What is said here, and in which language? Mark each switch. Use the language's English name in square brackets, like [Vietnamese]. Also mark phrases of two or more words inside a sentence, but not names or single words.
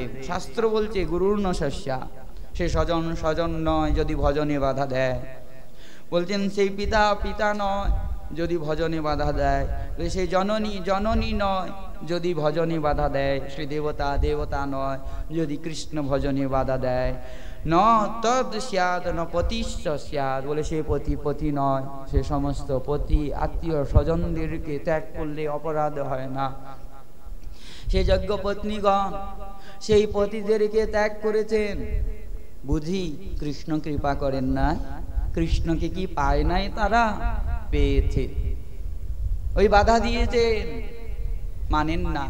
[Bangla] শাস্ত্র বলছে [Sanskrit] গুরুর ন সস্যা, [Bangla] সে স্বজন স্বজন নয় যদি ভজনে বাধা দেয়। বলছেন সেই পিতা পিতা নয় যদি ভজনে বাধা দেয়, সেই জননী জননী নয় যদি ভজনে বাধা দেয়, শ্রী দেবতা দেবতা নয় যদি কৃষ্ণ ভজনে বাধা দেয়। [Sanskrit] ন তদ স্যাদ ন পতিশ্চ স্যাদ, [Bangla] বলে সে পতি পতি নয়, সে সমস্ত পতি আত্মীয় স্বজনদেরকে ত্যাগ করলে অপরাধ হয় না। সে যজ্ঞ পত্নীগণ সেই পতিদেরকে ত্যাগ করেছেন, বুঝি কৃষ্ণ কৃপা করেন না? কৃষ্ণকে কি পায় নাই? তারা পেয়েছে, ওই বাধা দিয়েছেন, মানেন নাই।